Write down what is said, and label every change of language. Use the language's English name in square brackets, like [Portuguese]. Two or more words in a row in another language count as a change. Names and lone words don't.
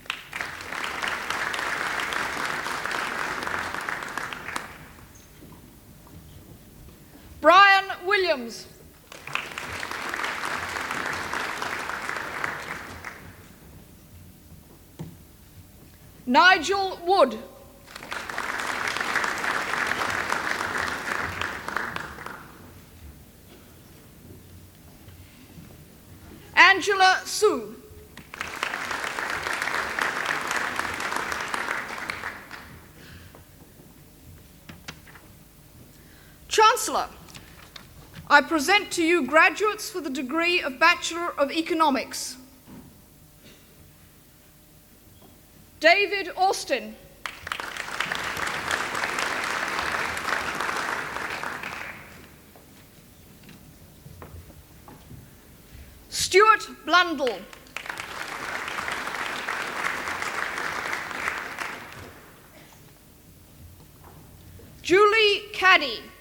[English] Brian Williams. Nigel Wood. Angela Sue. Chancellor, I present to you graduates for the degree of Bachelor of Economics. David Austin. Stuart Blundell. Julie Caddy.